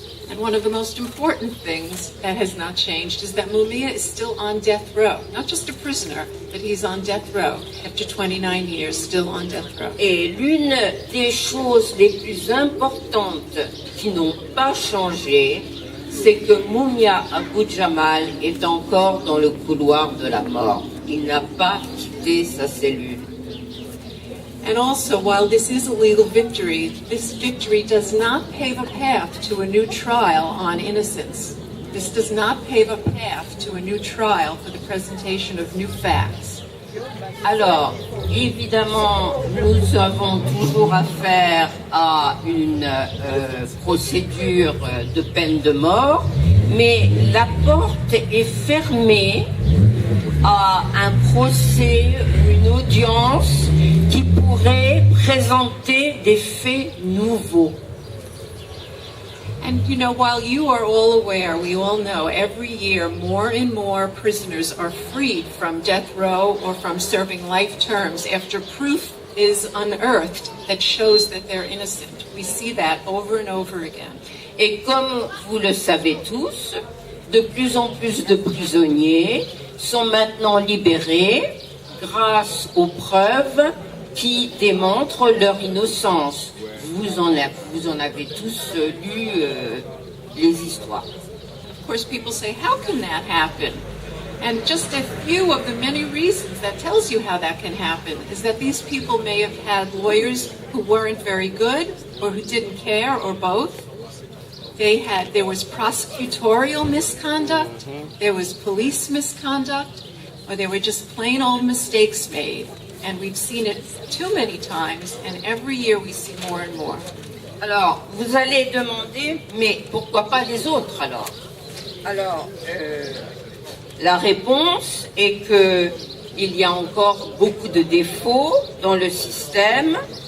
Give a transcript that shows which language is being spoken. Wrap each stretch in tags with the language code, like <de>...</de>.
<en>And one of the most important things that has not changed is that Mumia is still on death row. Not just a prisoner, but he's on death row after 29 years, still on death row.</en> <fr>Et l'une des choses les plus importantes qui n'ont pas changé, c'est que Mumia Abu-Jamal est encore dans le couloir de la mort. Il n'a pas quitté sa cellule.</fr> <en>And also, while this is a legal victory, this victory does not pave a path to a new trial on innocence. This does not pave a path to a new trial for the presentation of new facts.</en> <fr>Alors, évidemment, nous avons toujours affaire à une procédure de peine de mort, mais la porte est fermée à un procès, une audience qui pourrait présenter des faits nouveaux.</fr> <en>And you know, while you are all aware, we all know, every year more and more prisoners are freed from death row or from serving life terms after proof is unearthed that shows that they're innocent. We see that over and over again.</en> <fr>Et comme vous le savez tous, de plus en plus de prisonniers sont maintenant libérés grâce aux preuves qui démontrent leur innocence. Vous en avez tous lu les histoires.</fr> <en>Of course, people say, how can that happen? And just a few of the many reasons that tells you how that can happen is that these people may have had lawyers who weren't very good or who didn't care or both. There was prosecutorial misconduct, there was police misconduct, or there were just plain old mistakes made. And we've seen it too many times, and every year we see more and more.</en> <fr>Alors, vous allez demander, mais pourquoi pas les autres alors? Alors, la réponse est que il y a encore beaucoup de défauts dans le système.</fr>